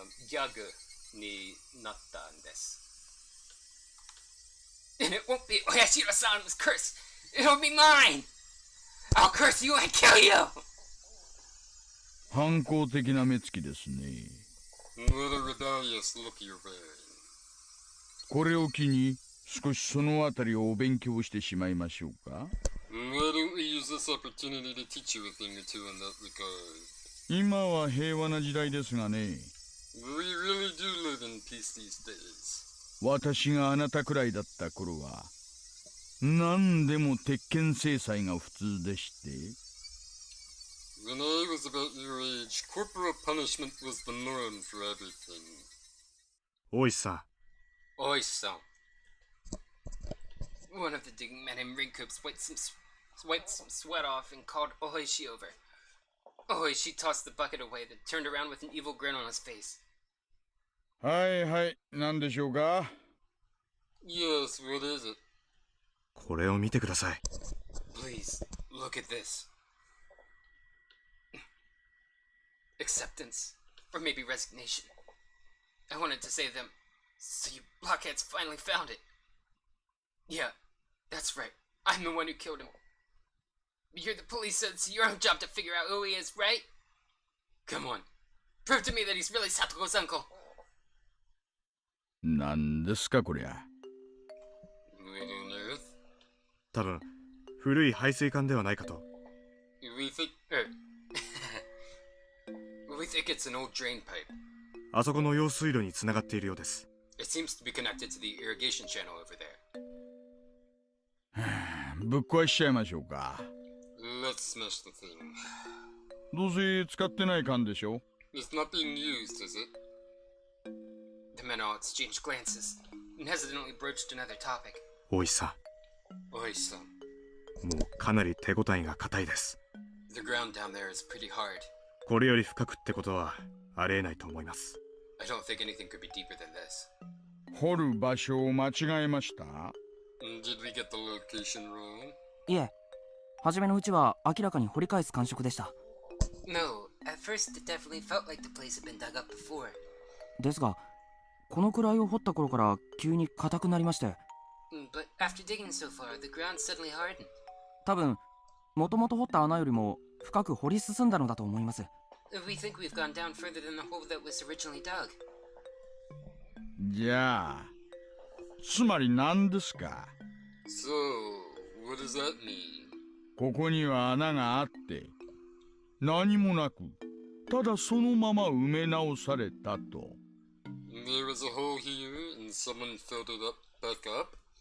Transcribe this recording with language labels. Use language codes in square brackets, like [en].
[ja] ギャグになったんです。 [en] And it won't be Oyashiro-san's curse. It'll be mine. I'll curse you and kill you. [ja] 反抗的な目つきですね。 [en] What a rebellious look you're wearing. [ja] これを機に少しそのあたりをお勉強してしまいましょうか。 [en] Why don't we use this opportunity to teach you a thing or two in that regard? [ja] 今は平和な時代ですがね。 [en] We really do live in peace these days. [ja] 私があなたくらいだった頃は何でも鉄拳制裁が普通でして。 [en] When I was about your age, corporal punishment was the norm for everything. [ja] 大石さん、 [en] Oi-san. One of the digging men in Ringcoops wiped some sweat off and called Oishi over. Oishi tossed the bucket away, then turned around with an evil grin on his face. [ja] はいはい、何でしょうか。 [en] Yes, what is it? [ja] これを見てください。 [en] Please, look at this. Acceptance, or maybe resignation. I wanted to save them, so you blockheads finally found it. Yeah, that's right. I'm the one who killed him. You're the police, so it's your own job to figure out who he is, right? Come on. Prove to me that he's really Satoko's uncle. [ja] 何ですかこりゃ。 [en] What on earth? [ja] 多分古い排水管ではないかと。 [en] We think... We think it's an old drain pipe. [ja] あそこの用水路につながっているようです。 [en] It seems to be connected to the irrigation channel over there. [ja] ぶっ壊しちゃいましょうか。 [en] Let's smash the thing. [ja] どうせ使ってない缶でしょ。 [en] It's not being used, is it? The men all exchanged glances and hesitantly broached another topic. [ja] 大石さ [en] Oi-san. [ja] ん、もうかなり手応えが硬いです。 [en] The ground down there is pretty hard. [ja] これより深くってことはありえないと思います。 [en] I don't think anything could be deeper than this. [ja] 掘る場所を間違えました。 [en] Did we get the location wrong? [ja] いえ、初めのうちは明らかに掘り返す感触でした。 [en] No, at first it definitely felt like the place had been dug up before. [ja] ですが、このくらいを掘った頃から急に硬くなりまして。 [en] But after digging so far, the ground suddenly hardened. [ja] 多分、もともと掘った穴よりも深く掘り進んだのだと思います。 [en] We think we've gone down further than the hole that was originally dug. [ja] じゃあつまり何ですか。 [en] So, what does that mean? [ja] ここには穴があって何もなくただそのまま埋め直されたと。 [en] There was a hole here and someone filled it up back up?